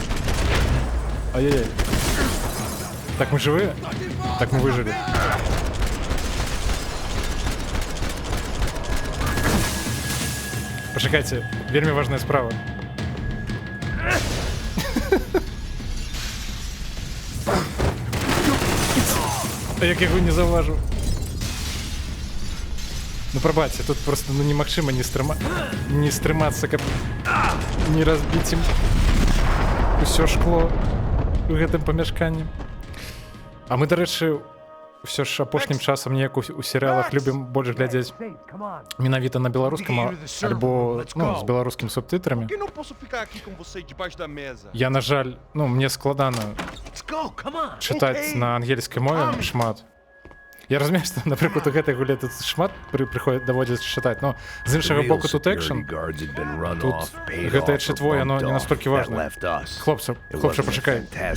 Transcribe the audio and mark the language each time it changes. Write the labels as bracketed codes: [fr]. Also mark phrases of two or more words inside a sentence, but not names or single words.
[ru] Ай-яй-яй. Так мы живы? Так мы выжили. [be] Пачакайце, вельмі важная справа. А як я його не заўважыў. Ну прабачце, тут просто ну, немагчыма не стрымацца, каб не разбіць ім усё шкло у гэтым памяшканні. А мы, дарэчы, ўсё ж апошнім часам неяк у серыялах любім больш глядзець менавіта на беларускам альбо з беларускімі субтытрамі. [pt] Por que não posso ficar aqui com você debaixo da mesa? [be] Я, на жаль, мне складана чытаць на ангельскай мове шмат. Я разумею, што, напрыклад, у гэтай гуле тут шмат даводзіцца чытаць, но з іншага боку тут экшн, тут гэтае чытво, яно не настолькі важна. Хлопцы, пачакай.